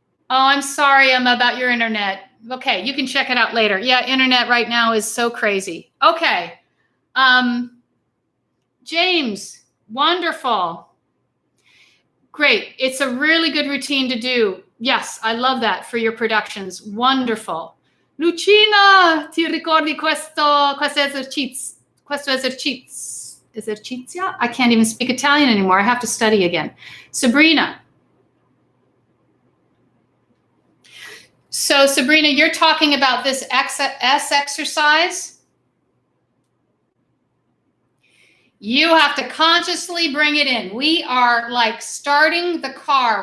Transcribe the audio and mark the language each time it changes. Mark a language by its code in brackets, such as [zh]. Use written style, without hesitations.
[en] Oh, I'm sorry, Emma, about your internet. Okay, you can check it out later. Yeah, internet right now is so crazy. Okay. James, wonderful. Great. It's a really good routine to do. Yes, I love that for your productions. Wonderful. [it] Lucina, ti ricordi questo esercizio? [en] I can't even speak Italian anymore. I have to study again. Sabrina. So Sabrina, you're talking about this S exercise. You have to consciously bring it in. We are like starting the car.